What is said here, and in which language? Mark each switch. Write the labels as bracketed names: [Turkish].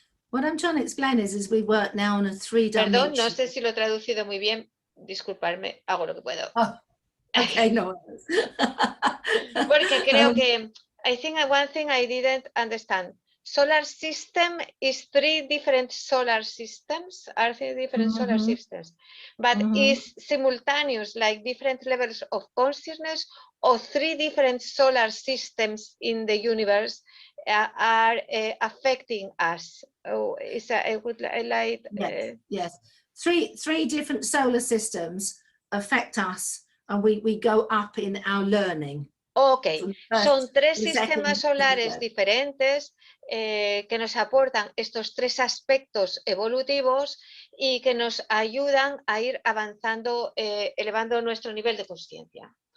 [English] What I'm trying to explain is we work now on a 3-dimensional. [Spanish] Perdón, no sé si lo he traducido muy bien. Disculparme, hago lo que puedo. [English] Oh, okay, no. [Spanish] Porque creo que [English] I think one thing I didn't understand. Solar system is 3 different solar systems, are 3 different solar systems, but is simultaneous, like different levels of consciousness, or 3 different solar systems in the universe are affecting us. Oh, I would like yes. Three different solar systems affect us, and we go up in our learning. [Spanish] Ok, son 3 sistemas solares diferentes que nos aportan estos 3 aspectos evolutivos y que nos ayudan a ir avanzando, elevando nuestro nivel de conciencia.